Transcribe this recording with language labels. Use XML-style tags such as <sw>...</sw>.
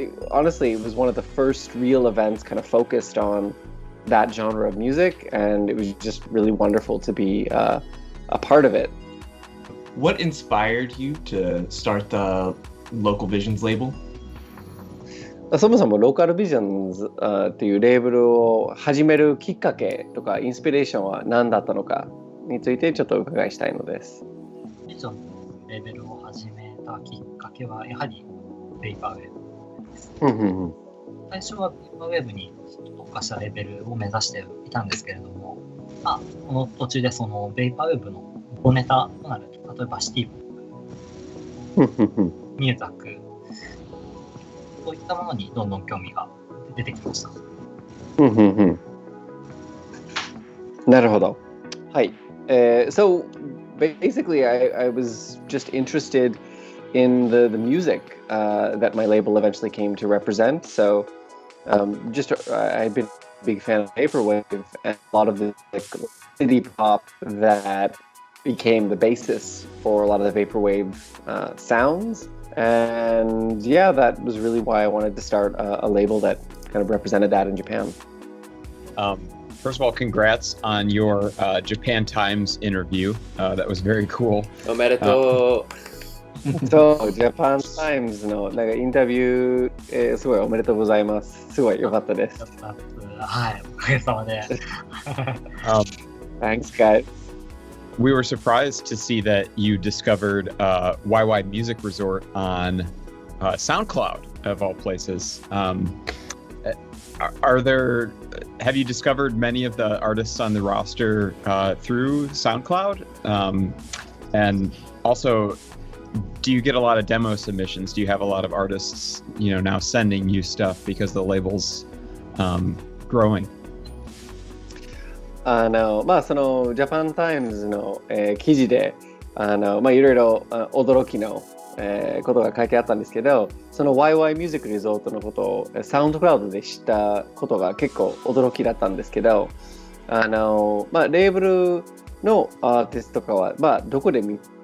<en>Honestly, it was one of the first real events kind of focused on that genre of music, and it was just really wonderful to be a part of it. What inspired you to start the Local Visions label?</en> <ja>そもそもローカルビジョンズっていうレーベルを始めるきっかけとかインスピレーションは何だったのかについてちょっとお伺いしたいのです。ビジョンのレーベルを始めたきっかけはやはりベイパーウェーブです。最初はベイパーウェーブに特化したレベルを目指していたんですけれども、この途中でそのベイパーウェーブの元ネタとなる、例えばシティポップ、ミューザック、そういったものにどんどん興味が出てきました。なるほど。はい。</ja> <en>So basically, I was just interested in the music that my label eventually came to represent. So I've been a big fan of vaporwave and a lot of the indie pop that became the basis for a lot of the vaporwave sounds. And yeah, that was really why I wanted to start a label that kind of represented that in Japan. First of all, congrats on your Japan Times interview. That was very cool.</en> <ja>おめでとう。そう、ジャパンタイムズのなんかインタビュー、すごいおめでとうございます。すごい良かったです。あはい、おかげさまで。</ja> <en>Thanks, guys. We were surprised to see that you discovered YY Music Resort on SoundCloud, of all places. Have you discovered many of the artists on the roster through SoundCloud? And also, do you get a lot of demo submissions? Do you have a lot of artists, now sending you stuff because the label's growing?</en> <ja>そのジャパンタイムズの、記事でいろいろ驚きの、ことが書いてあったんですけど、その YY ミュージックリゾートのことをサウンドクラウドで知ったことが結構驚きだったんですけど、レーブルのアーティストとかは、どこで見</ja>